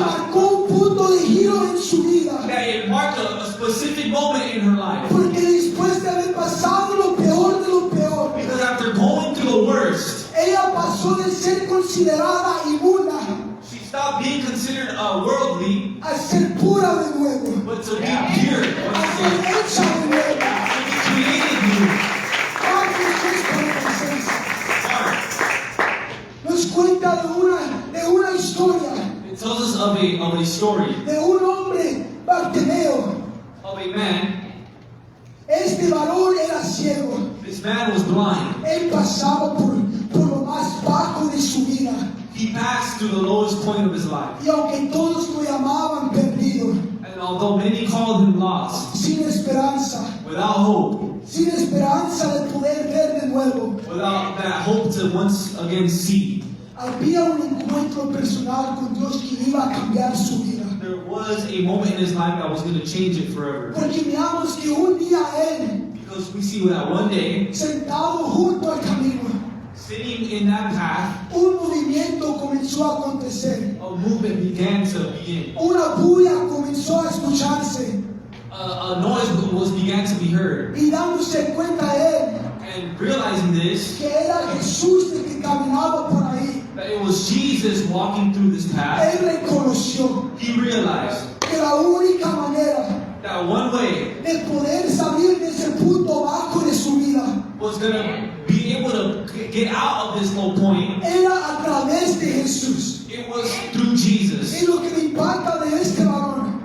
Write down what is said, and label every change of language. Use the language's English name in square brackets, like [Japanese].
[Spanish] marcó un punto de giro en su vida. [English] that it marked a specific moment in her life. [Spanish] Porque después de haber pasado lo peor de lo peor, [English] Because after going through the worst, [Spanish] ella pasó de ser considerada inmunda [English] she stopped being considered worldly, [Spanish] a ser pura de nuevo, [English] but to be pure, [Spanish] a ser hecha de nuevo. [English] to be created new. [Spanish] Marcos 6:46 [English] Mark, [Spanish] nos cuenta de una historia [English] it tells us of a story [Spanish] de un hombre Bartimeo. [English] of a man. [Spanish] Este varón era ciego. [English] This man was blind. [Spanish] Él pasaba por lo más bajo de su vida. [English] He passed through the lowest point of his life. [Spanish] Y aunque todos lo llamaban perdido, [English] And although many called him lost, [Spanish] sin esperanza, [English] without hope, [Spanish] sin esperanza de poder ver de nuevo, [English] without that hope to once again see, [Spanish] había un encuentro personal con Dios que iba a cambiar su vida. [English] there was a moment in his life that was going to change it forever. [Spanish] Porque miramos que un día él, [English] Because we see that one day, [Spanish] sentado junto al camino, [English] sitting in that path, [Spanish] un movimiento comenzó a acontecer. [English] a movement began to begin. [Spanish] Una bulla comenzó a escucharse [English] A noise began to be heard. [Spanish] y dándose cuenta él [English] And realizing this, [Spanish] que era Jesús el que caminaba por ahí. [English] that it was Jesus walking through this path, [Spanish] Él reconoció [English] he realized [Spanish] que la única manera [English] that one way [Spanish] de poder salir de ese punto bajo de su vida [English] was going to be able to get out of this low point. [Spanish] era a través de Jesús. [English] It was through Jesus. [Spanish] Y lo que me impacta de este varón